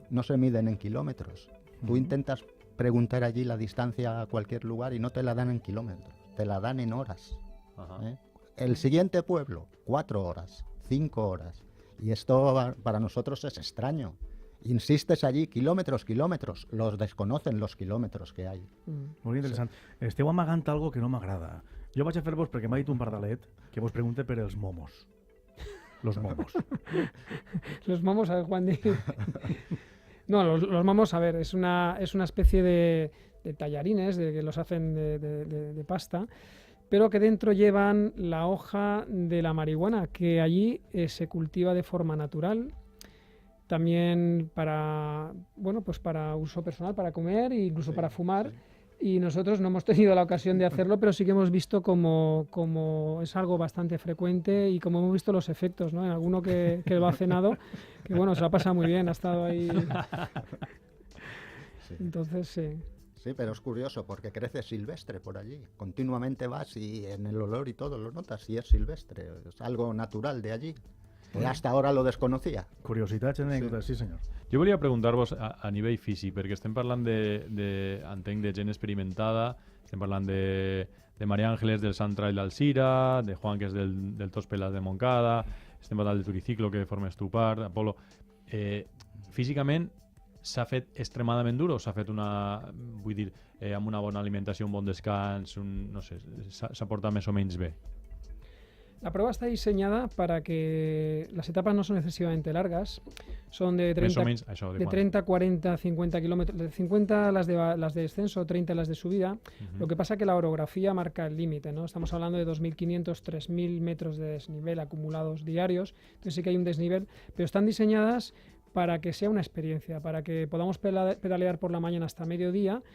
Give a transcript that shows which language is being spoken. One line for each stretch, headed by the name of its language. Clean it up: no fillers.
Spanish: No se miden en kilómetros. Tú intentas preguntar allí la distancia a cualquier lugar y no te la dan en kilómetros. Te la dan en horas. El siguiente pueblo, 4 horas, 5 horas. Y esto para nosotros es extraño. Insistes allí, kilómetros, los desconocen los kilómetros que hay.
Catalan: Molt interessant. Esteu amagant algo que no m'agrada. Jo vaig a fer-vos, perquè m'ha dit un pardalet, que vos pregunte per els momos.
Spanish: Los momos. Los momos, a ver, Juan. No, los momos, a ver, es una especie de tallarines que los hacen de pasta, pero que dentro llevan la hoja de la marihuana, que allí se cultiva de forma natural, también para uso personal, para comer e incluso para fumar, y nosotros no hemos tenido la ocasión de hacerlo, pero sí que hemos visto como es algo bastante frecuente y como hemos visto los efectos, ¿no? En alguno que lo ha cenado, que bueno, se lo ha pasado muy bien, ha estado ahí. Sí. Entonces, sí. Sí, pero es curioso porque crece silvestre por allí. Continuamente vas y en el olor y todo lo notas y es silvestre. Es algo natural de allí. Que hasta ahora lo desconocía.
Catalan: Curiositats, anècdotes, sí senyor. Jo volia preguntar-vos a nivell físic, perquè estem parlant entenc, de gent experimentada, estem parlant de María Ángeles del Sant Trail d'Alzira, de Juan, que és del Tos Pelas de Montcada, estem parlant del Turiciclo, que formes tu part, Apolo. Físicament s'ha fet extremadament dur o s'ha fet amb una bona alimentació, un bon descans, no sé, s'ha portat més o menys bé?
Spanish: La prueba está diseñada para que las etapas no son excesivamente largas, son de 30, 40, 50 kilómetros, de 50 las de descenso, 30 las de subida. Lo que pasa es que la orografía marca el límite, ¿no? Estamos hablando de 2.500, 3.000 metros de desnivel acumulados diarios, entonces sí que hay un desnivel, pero están diseñadas para que sea una experiencia, para que podamos pedalear por la mañana hasta mediodía.